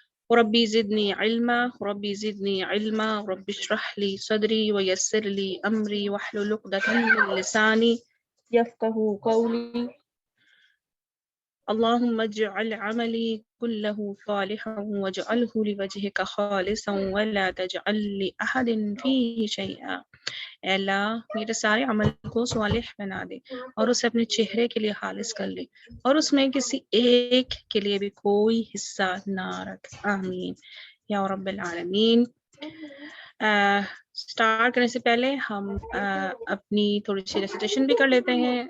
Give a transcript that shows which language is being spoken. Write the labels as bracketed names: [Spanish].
[Arabic] ربی زدنی علما ربی زدنی علما رب اشرح لی صدری ویسر لی امری واحلل عقدۃ من لسانی یفقهوا قولی. اللهم اجعل عملی كله صالحا واجعله لوجهك خالصا ولا تجعل لأحد فيه شيئا. [Urdu] اے اللہ میرے سارے عمل کو صالح بنا دے اور اسے اپنے چہرے کے لیے خالص کر لے اور اس میں کسی ایک کے لیے بھی کوئی حصہ نہ رکھ، آمین یا رب العالمین. سٹارٹ کرنے سے پہلے ہم اپنی تھوڑی سی ریسیٹیشن بھی کر لیتے ہیں.